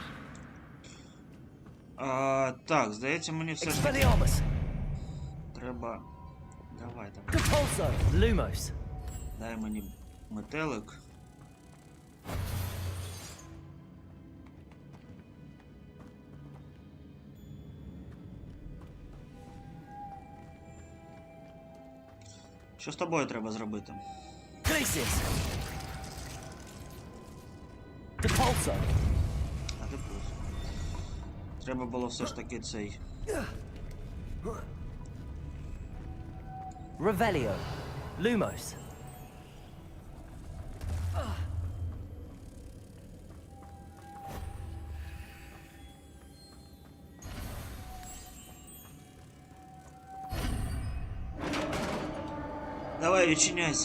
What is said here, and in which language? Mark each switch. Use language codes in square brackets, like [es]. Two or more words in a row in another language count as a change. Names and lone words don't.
[uk] Так, здається, мені все ж таки Expelliarmus. треба... Давай, давай. Depulso. Lumos. Дай мені метелик. Що з тобою треба зробити? Glacius. Depulso. А ти плюс. Треба було все ж таки цей... Revelio. Lumos. Давай, відчиняйся.